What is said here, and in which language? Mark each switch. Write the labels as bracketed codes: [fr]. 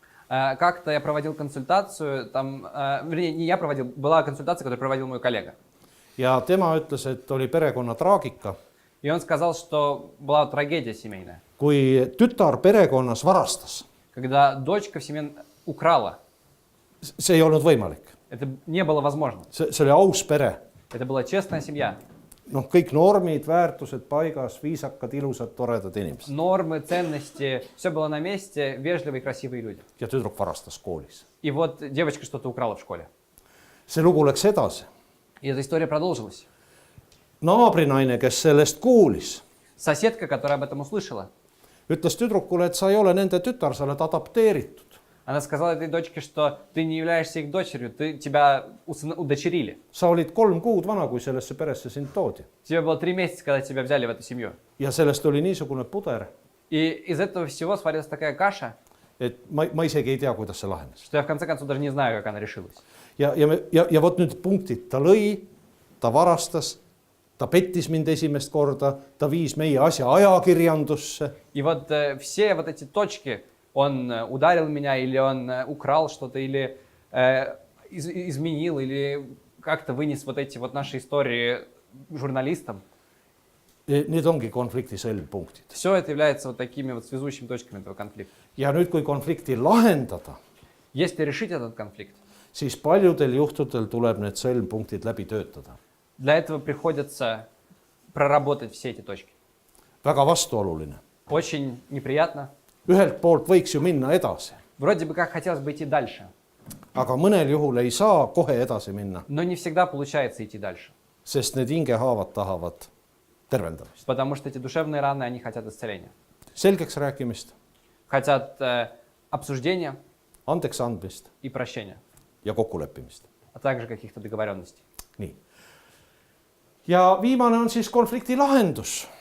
[ru] Как-то я проводил консультацию, там, вернее, не я проводил, была консультация, которую проводил мой коллега. [et] Ja tema ütles, et oli perekonna traagika. [ru] И он сказал, что была трагедия семейная. [et] Kui tütar perekonnas varastas. [ru] Когда дочка в семье украла. [et] See ei olnud võimalik. [ru] Это не было возможно. [et] See oli aus pere. [ru] Это была честная семья. [et] Noh, kõik normid, väärtused paigas, viisakad, ilusad, toredad inimesed. [ru] Нормы, ценности, все было на месте, вежливые, красивые люди. [et] Ja tüdruk varastas koolis. [ru] И вот девочка что-то украла в школе. [et] See lugu läks edasi. [ru] И эта история продолжилась. [et] Naabrinaine, kes sellest kuulis, [ru] Соседка, которая об этом услышала, [et] ütles tüdrukule, et sa ei ole nende tütar, sa oled adapteeritud. [ru] она сказала этой дочке, что ты не являешься их дочерью, тебя удочерили. [et] Sa olid 3 kuud vana, kui sellesse peresse sind toodi. [ru] Тебе было 3 месяца, когда тебя взяли в эту семью. [et] Ja sellest oli niisugune puder, [ru] И из этого всего сварилась такая каша, [et] et ma isegi ei tea, kuidas see lahenes. [ru] что я в конце концов даже не знаю, как она решилась. [et] Ja vot nüüd punktid, ta lõi, ta varastas, ta pettis mind esimest korda, ta viis meie asja ajakirjandusse. [ru] И вот все вот эти точки, он ударил меня, или он украл что-то, или изменил, или как-то вынес вот эти вот наши истории журналистам. [et] Need ongi konflikti sõlmpunktid. [ru] Все это является вот такими вот связующими точками этого конфликта. [et] Ja nüüd, kui konflikti lahendada, [ru] Если решить этот конфликт, [et] siis paljudel juhtudel tuleb need sõlmpunktid läbi töötada. [ru] для этого приходится проработать все эти точки. [et] Väga vastuoluline. [ru] Очень неприятно. [et] Ühelt poolt võiks ju minna edasi, [ru] Вроде бы как хотелось бы идти дальше, [et] aga mõnel juhul ei saa kohe edasi minna, [ru] но не всегда получается идти дальше. [et] sest need hingehaavad tahavad tervendamist. [ru] Потому что эти душевные раны, они хотят исцеления. [et] Selgeks rääkimist, [ru] Хотят обсуждения [et] andeks andmist [ru] и прощения, [et] ja kokkuleppimist. [ru] а также каких-то договоренностей. [et] Nii. ja viimane on siis konflikti lahendus.